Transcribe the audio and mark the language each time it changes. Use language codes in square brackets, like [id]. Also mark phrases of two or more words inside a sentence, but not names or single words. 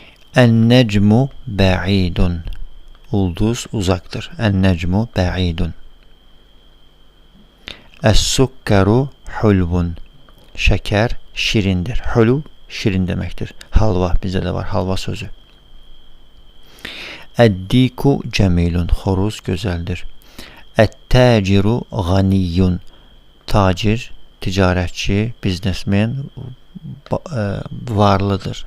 [ar] النجم بعيد. [az] Ulduz uzaktır. [ar] النجم بعيد. السكر حلو. [az] Şeker şirindir. Hulv şirin demektir. Halva, bizde de var halva sözü. [ar] الديك جميل. [az] Xoruz gözəldir. [ar] التاجر غني. [az] Tacir, ticarətçi, biznesmen varlıdır.